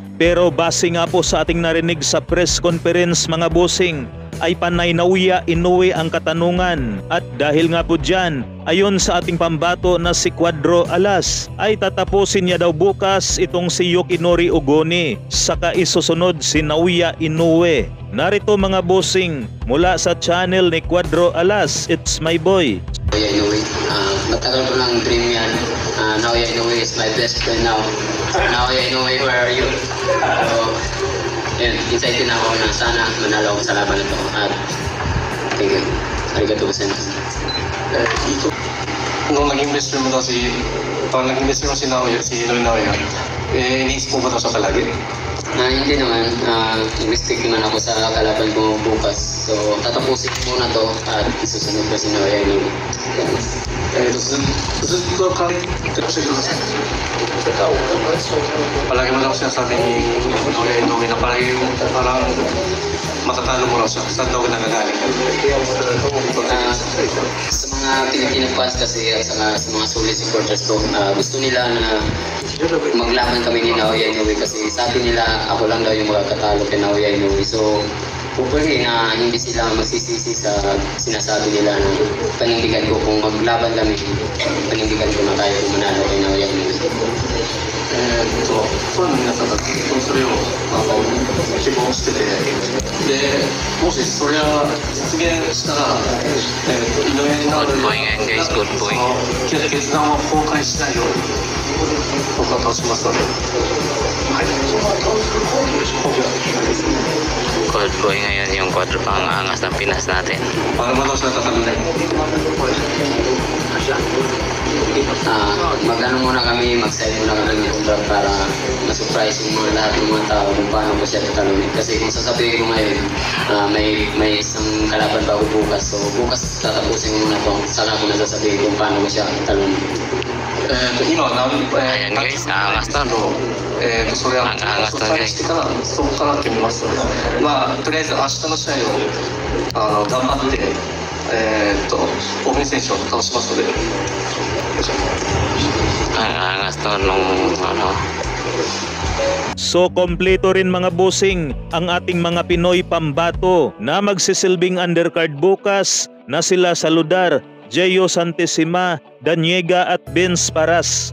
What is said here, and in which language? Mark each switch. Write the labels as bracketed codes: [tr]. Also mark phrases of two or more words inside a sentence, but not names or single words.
[tl] Pero base nga po sa ating narinig sa [en] press conference [tl] mga bossing, ay panay Naoya Inoue ang katanungan. At dahil nga po dyan, ayon sa ating pambato na si Cuadro Alas, ay tatapusin niya daw bukas itong si Yukinori Ugoni, saka isusunod si Naoya Inoue. Narito mga bossing, mula sa channel ni Cuadro Alas, [en] it's my boy. [tl] Naoya Inoue, matagal ko ng dream yan. [en] Naoya Inoue is my best friend now. Naoya Inoue, where are you? [tl] Yun, excited na ako na sana manalo ako sa laban na ito. [en] At thank you. [ja] ありがとうございます. [tl] Nung naging best friend mo daw parang naging best friend mo si Naoya, si Inoue Naoya, iniisip mo ba daw siya palagi? Hindi naman. Nag-mistake naman ako sa kalaban ko bukas. So, tatapusin ko muna to at isusunod ko si Naoya Inoue. [ja] ずっと考えてらっしゃるんですか? [tl] Palagi mo daw sinasabi ni Naoya Inoue na parang matatalo mo raw siya. Saan daw nagagaling? Sa mga [en] Filipino fans [tl] kasi at sa mga [en] solid supporters [tl] ko, gusto nila na maglaban kami ni Naoya Inoue kasi sabi nila ako lang daw yung makakatalo kay Naoya Inoue. [en] So, hopefully [tl] na hindi sila magsisisi sa sinasabi nila na panindigan ko kung maglaban kami, panindigan ko na tayo kung manalo kay Naoya Inoue. [ja] ファンの皆さんがずっとそれを希望してて、でもしそれが実現したら、井上尚弥の決断を崩壊しないように僕は倒しますので、はい。 [en] Cold boy [tl] ngayon yung Cuadro, ang angas ng Pinas natin. Paano mo daw siya tatanungin? Mag-ano muna kami, mag-side muna kami ng contract para ma-surprise yung mga lahat ng mga tao kung paano ko siya tatalunin. Kasi kung sasabihin ko ngayon, may isang kalaban pa ako bukas. So bukas tatapusin ko muna ito, saka ko nasasabihin kung paano ko siya tatalunin. Ayan guys, aangas to. [ja] それは失敗してからそこから決めますので、とりあえず明日の試合を頑張って大谷選手を倒しますので。 [tl] Ang angas to nung ano. So kompleto rin mga bossing ang ating mga Pinoy pambato na magsisilbing undercard bukas na sila Saludar, Jeyo Santissima, Daniega at Vince Paras.